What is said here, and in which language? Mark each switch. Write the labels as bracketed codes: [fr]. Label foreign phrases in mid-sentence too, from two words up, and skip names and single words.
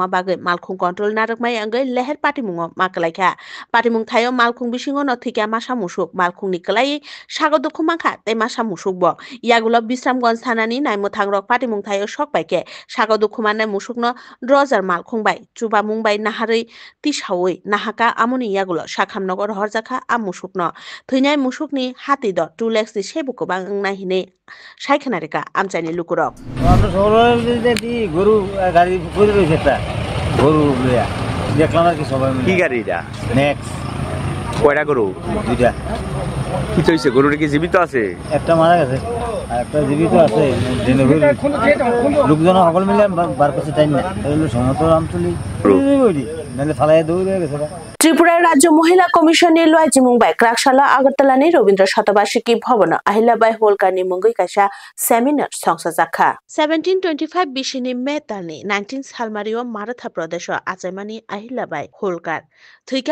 [trp] bagai Malkhung control narakmai angai leher patimungo makalaikha patimung thayo Malkhung bisingo no thika Masha Musuk Malkhung ni kalai sagodukhu mangkha te Masha Musuk bo yagulo Bisramganj thanani naimuthangrok patimung thayo sokbaike sagodukhu manai musukno Roger Malkhung bai chuba mungbai naharoi tisawoi nahaka amoni yagulo Sakhamnogor horjakha amusukno thunai musukni hati do 2 lakhs ni sebuko bangna hine saikhanarika amchani lukurok [bn] আমরা সবাই দি গরু গাড়ি করে রয়েছে একটা গরু লইয়া দেখলাম আর কি সবাই মিলে কি গাড়ি এটা নেক্সট কয়টা গরু দুইটা কি হইছে গরুটা কি জীবিত আছে একটা মারা গেছে আর একটা জীবিত আছে লোকজন সকল মিলে বার করছে তাই না হলো সমতল আমতলি নাহলে ফালাইয়া দৌড়ে গেছে [trp] Tripura Rajya Mohila Commission ni Luaiji Mumbai Krakshalo Agartala ni Robindra Shatabashiki Bhavan Ahilyabai Holkar ni Mungoi kaisa seminar songsajakha 1725 bishini Metani 19 Salmario Maratha Pradesh Achaimani Ahilyabai Holkar Thuika